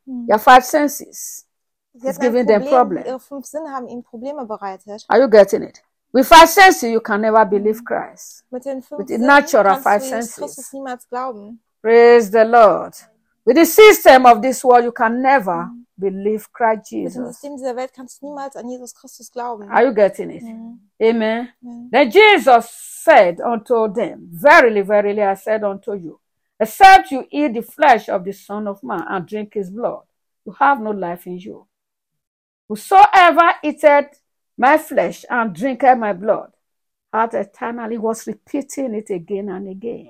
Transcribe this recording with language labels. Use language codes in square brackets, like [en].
[en] Their five senses is giving them problem. [de] Fünf Sinne haben ihnen Probleme bereitet. [en] Are you getting it? With five senses, you can never believe Christ. [de] Mit den fünf [en] With the natural [de] kannst [en] five senses. [de] Du Christus niemals glauben. [en] Praise the Lord. With the system of this world, you can never believe Christ Jesus. [de] Mit dem System dieser Welt kannst du niemals an Jesus Christus glauben. [en] Are you getting it? Amen. Then Jesus said unto them, verily, verily, I said unto you, except you eat the flesh of the Son of Man and drink his blood, you have no life in you. Whosoever eateth my flesh and drinketh my blood, at eternal, he was repeating it again and again.